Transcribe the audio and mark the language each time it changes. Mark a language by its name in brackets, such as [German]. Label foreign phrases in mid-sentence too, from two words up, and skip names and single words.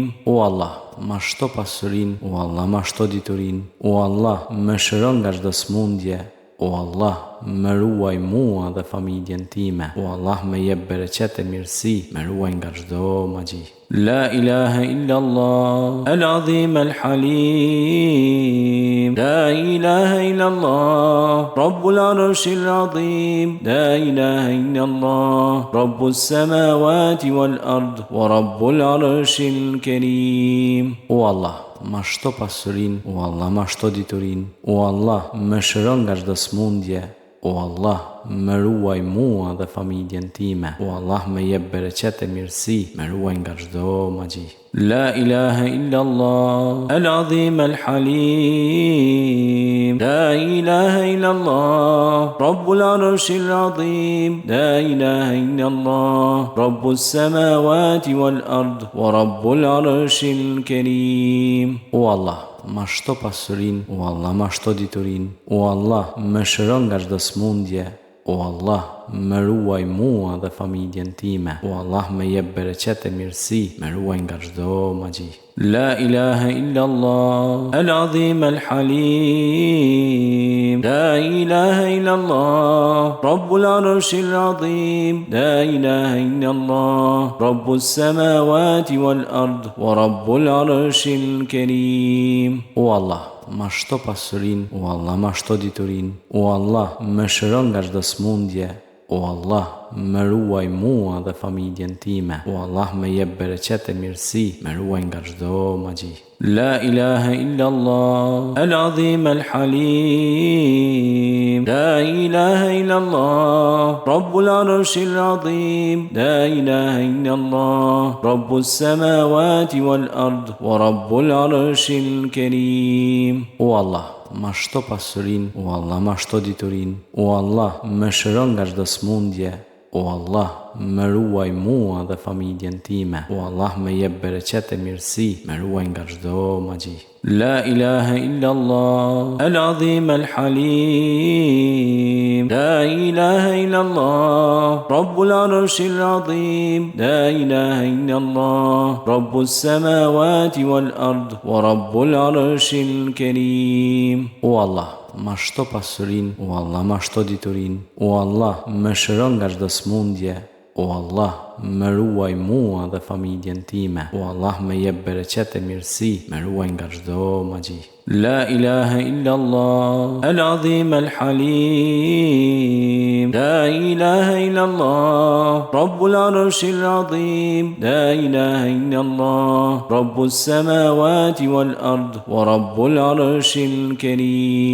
[Albanian] O Allah, ma shto pasurin, o Allah, ma shto diturin, o Allah, më shëron nga çdo smundje, o Allah, më ruaj mua dhe familjen time, o Allah, më jep bereqet e mirësi, më ruaj nga çdo magji. [Arabic] لا إله إلا الله العظيم الحليم لا إله إلا الله رب العرش العظيم لا إله إلا الله رب السماوات والأرض ورب العرش الكريم. [Albanian] O Allah, ma shto pasurin, o Allah, ma shto diturin, o Allah, më shëron nga çdo smundje, o Allah, më ruaj mua dhe familjen time, o Allah, më jep bereqet e mirësi, më ruaj nga çdo magji. [Arabic] لا إله إلا الله العظيم الحليم لا إله إلا الله رب العرش العظيم لا إله إلا الله رب السماوات والأرض ورب العرش الكريم. [Albanian] O Allah, ma shto pasurin, o Allah, ma shto diturin, o Allah, më shëron nga çdo smundje, o Allah, më ruaj mua dhe familjen time, o Allah, më jep bereqet e mirësi, më ruaj nga çdo magji. [Arabic] لا إله إلا الله العظيم الحليم لا إله إلا الله رب العرش العظيم لا إله إلا الله رب السماوات والأرض ورب العرش الكريم. [Albanian] O Allah, ma shto pasurin, o Allah, ma shto diturin, o Allah, më shëron nga çdo smundje, o Allah, më ruaj mua dhe familjen time, o Allah, më jep bereqet e mirësi, më ruaj nga çdo magji. [Arabic] لا إله إلا الله العظيم الحليم لا إله إلا الله رب العرش العظيم لا إله إلا الله رب السماوات والأرض ورب العرش الكريم. [Albanian] O Allah, ma shto pasurin, o Allah, ma shto diturin, o Allah, më shëron nga çdo smundje, o Allah, më ruaj mua dhe familjen time, o Allah, më jep bereqet e mirësi, më ruaj nga çdo magji. [Arabic] لا إله إلا الله العظيم الحليم لا إله إلا الله رب العرش العظيم لا إله إلا الله رب السماوات والأرض ورب العرش الكريم. [Albanian] O Allah, ma shto pasurin, o Allah, ma shto diturin, o Allah, më shëron nga çdo smundje, o Allah, më ruaj mua dhe familjen time, o Allah, më jep bereqet e mirësi, më ruaj nga çdo magji. [Arabic] لا إله إلا الله العظيم الحليم لا إله إلا الله رب العرش العظيم لا إله إلا الله رب السماوات والأرض ورب العرش الكريم.